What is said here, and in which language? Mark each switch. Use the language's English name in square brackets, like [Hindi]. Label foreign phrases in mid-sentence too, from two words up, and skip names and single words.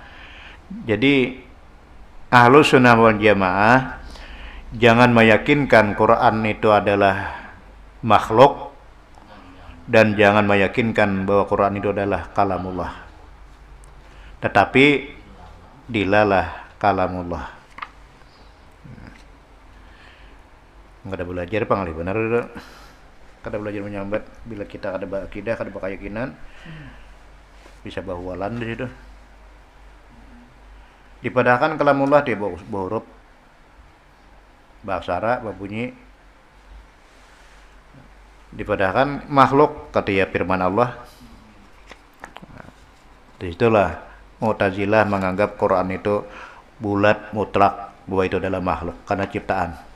[Indonesian] Jadi Ahlussunnah wal Jamaah jangan meyakinkan Quran itu adalah makhluk, dan jangan meyakinkan bahwa Quran itu adalah kalamullah. Tetapi dilalah kalamullah. [Banjar] Enggak ada belajar pangalih benar. Kada belajar menyambat bila kita kada berakidah, kada berkeyakinan, bisa bahualan di situ. Dipadahkan kalamullah dia berhuruf, beraksara, berbunyi. Dipadahkan makhluk kata ya firman Allah. [Indonesian] Disitulah Mu'tazilah menganggap Quran itu bulat mutlak, bahwa itu adalah makhluk karena ciptaan.